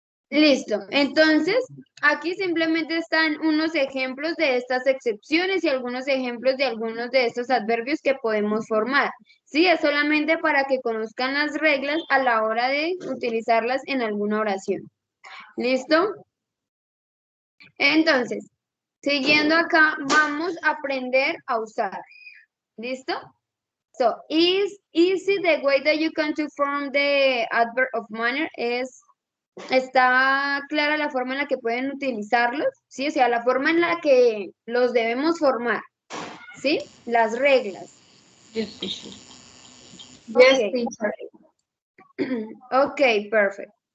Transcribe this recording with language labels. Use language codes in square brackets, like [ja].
[es] Listo. Entonces, aquí simplemente están unos ejemplos de estas excepciones y algunos ejemplos de algunos de estos adverbios que podemos formar. Sí, es solamente para que conozcan las reglas a la hora de utilizarlas en alguna oración. ¿Listo? Entonces, siguiendo acá, vamos a aprender a usar. ¿Listo? [en] So, is easy the way that you can to form the adverb of manner is... [es] ¿Está clara la forma en la que pueden utilizarlos? Sí, o sea, la forma en la que los debemos formar, ¿sí? Las reglas. [en] Yes, teacher. Yes, Ok. teacher. [es] Ok, perfecto.